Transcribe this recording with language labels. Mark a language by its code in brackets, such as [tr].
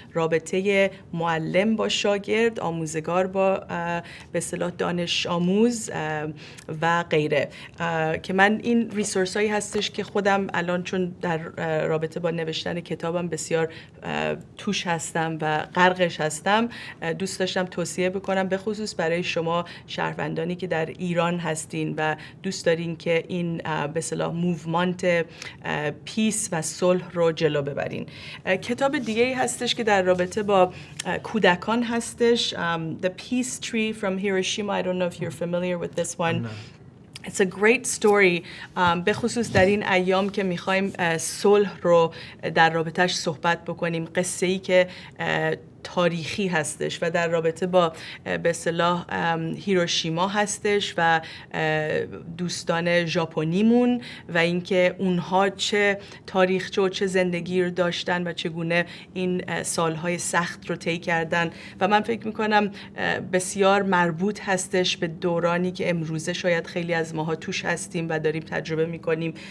[fa] رابطه معلم با شاگرد، آموزگار با به اصطلاح دانش آموز و غیره، که من این ریسورس هایی هستش که خودم الان چون در رابطه با نوشتن کتابم بسیار توش هستم و غرقش هستم، دوست داشتم توصیه بکنم، به خصوص برای شما شهروندانی که در ایران هستین و دوست دارین که این به اصطلاح موومنت پیس و صلح رو جلو ببرین. کتاب دیگه هستش که در رابطه با کودکان هستش، The Peace Tree from Hiroshima. [en] I don't know if you're familiar with this one. No. It's a great story. [fa] به خصوص در این ایام که میخوایم صلح رو در رابطهش صحبت بکنیم، قصه‌ای که تاریخی هستش و در رابطه با به اصطلاح هیروشیما هستش و دوستان ژاپنیمون و اینکه اونها چه تاریخچه و چه زندگی رو داشتن و چگونه این سالهای سخت رو طی کردن و من فکر میکنم بسیار مربوط هستش به دورانی که امروزه شاید خیلی از ماها توش هستیم و داریم تجربه میکنیم.